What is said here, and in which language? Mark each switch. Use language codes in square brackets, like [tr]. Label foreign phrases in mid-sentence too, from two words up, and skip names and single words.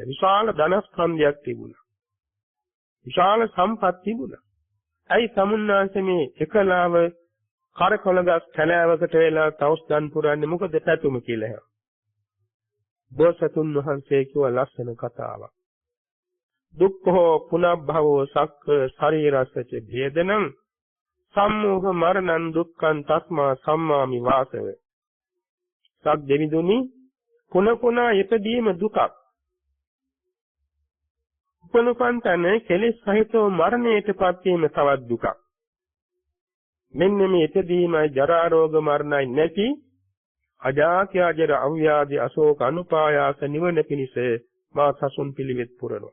[si] විශාල ධනස්කන්ධයක් තිබුණා. විශාල සම්පත් තිබුණා. ඇයි තමුන්නාසේ මේ එකලාව කරකොලගස් කැලෑවකට වෙලා තවුස් දන් පුරන්නේ මොකද පැතුම කියලා ඇහුවා. බෝසතුන් වහන්සේ කිව්ව ලස්සන කතාවක්. [pi] දුක්ඛෝ පුනබ්භවෝ සක්ක ශරීරස්සච භේදනං සම්මෝහ මරණං දුක්ඛං තස්මා සම්මාමි වාසව. [si] සක් දෙවිදුනි පුන ඉපදීම දුකක්. පුනපන්තන කෙලෙස් සහිතව මරණයටපත් වීම තවත් දුකක්. මෙන්න මේ ඉපදීමයි ජරා රෝග මරණයි නැති අජාති අජර අව්‍යාධි අශෝක අනුපායාස නිවන පිණිස මා සසුන් පිළිවෙත් පුරනවා.